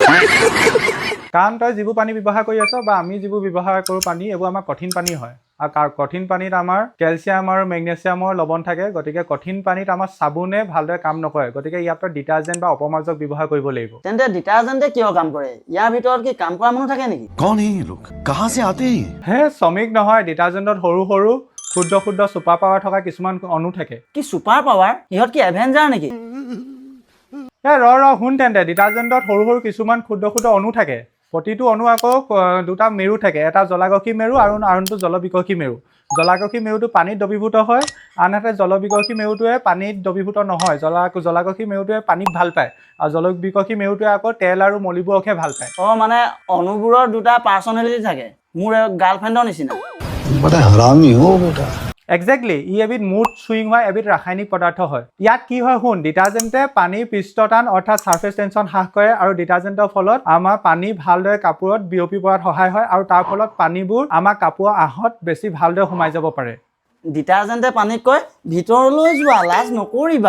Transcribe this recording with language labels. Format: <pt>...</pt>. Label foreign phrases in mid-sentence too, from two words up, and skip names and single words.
<as>কাৰণ তই যিবোৰ পানী ব্যৱহাৰ কৰি আছ বা আমি যিবোৰ ব্যৱহাৰ কৰোঁ পানী এইবোৰ আমাৰ কঠিন পানী হয় আৰু কঠিন পানীত আমাৰ কেলছিয়াম আৰু মেগনেছিয়ামৰ লৱণ থাকে গতিকে কঠিন পানীত আমাৰ চাবোনে ভালদৰে কাম নকৰে গতিকে ইয়াত তই ডিটাৰজেণ্ট বা অপমাৰ্জক ব্যৱহাৰ কৰিব লাগিব তেন্তে ডিটাৰজেণ্টে কিয় কাম কৰে ইয়াৰ ভিতৰত কি কাম কৰা মানুহ থাকে নেকি</as> <hi>कौन है ये लोग कहाँ से आते हैं</hi> <as>হে শ্ৰমিক নহয় ডিটাৰজেণ্টত সৰু সৰু ক্ষুদ্ৰ</as> <en>super power</en> <as>থকা কিছুমান অণু থাকে কি</as> <en>super power</en> <as>ইহঁত কি এভেঞ্জাৰ নেকি শুন তেন্তে ডিটাৰজেণ্টত সৰু সৰু কিছুমান ক্ষুদ্ৰ অণু থাকে প্ৰতিটো অণু আকৌ দুটা মেৰু থাকে এটা জলাকষি মেৰু আৰু আনটো জলবিকষি মেৰু জলাকষি মেৰুটো পানীত দ্ৰৱীভূত হয় আনহাতে জলবিকষি মেৰুটোৱে পানীত দ্ৰৱীভূত নহয় জলাকষি মেৰুটোৱে পানীত ভাল পায় আৰু জলবিকষি মেৰুটোৱে আকৌ তেল আৰু মলিবোৰকহে ভাল পায় মানে অণুবোৰৰ দুটা পাৰ্চনেলিটি থাকে মোৰ গাৰ্লফ্ৰেণ্ডৰ নিচিনা</as> <hi>बड़ा हरामी हो बेटा</hi> <as>একজেক্টলি ই এবিধ</as> <en>mood swing</en> <as>হয় এবিধ ৰাসায়নিক পদাৰ্থ হয় ইয়াত কি হয় শুন ডিটাৰজেণ্টে পানীৰ পৃষ্ঠটান অৰ্থাৎ</as> <en>surface tension</en> <as>হ্ৰাস কৰে আৰু ডিটাৰজেণ্টৰ ফলত আমাৰ পানী ভালদৰে কাপোৰত বিয়পি পৰাত সহায় হয় আৰু তাৰ ফলত পানীবোৰ আমাৰ কাপোৰৰ আহত বেছি ভালদৰে সোমাই যাব পাৰে ডিটাৰজেণ্টে পানীক কয় ভিতৰলৈ যোৱা লাজ নকৰিবা</as>